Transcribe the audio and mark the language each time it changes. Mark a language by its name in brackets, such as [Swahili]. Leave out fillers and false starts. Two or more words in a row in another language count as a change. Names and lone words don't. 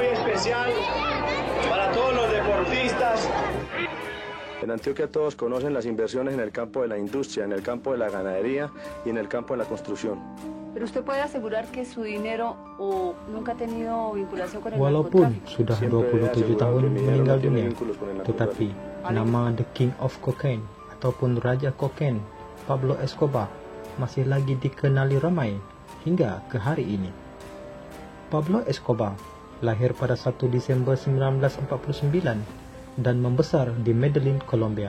[Spanish] especial para todos los deportistas. En Antioquia todos conocen las inversiones en el campo de la industria, en el campo de la ganadería y en el campo de la construcción. Pero usted puede asegurar que su dinero o nunca ha tenido vinculación con el [Malay] Walaupun [Spanish] narcotráfico. [Malay] sudah 27 tahun meninggal dunia, tetapi nama [English] The King of Cocaine [Malay] ataupun Raja Kokain, Pablo Escobar, masih lagi dikenali ramai hingga ke hari ini. Pablo Escobar lahir pada 1 Desember 1949 dan membesar di Medellin, Colombia.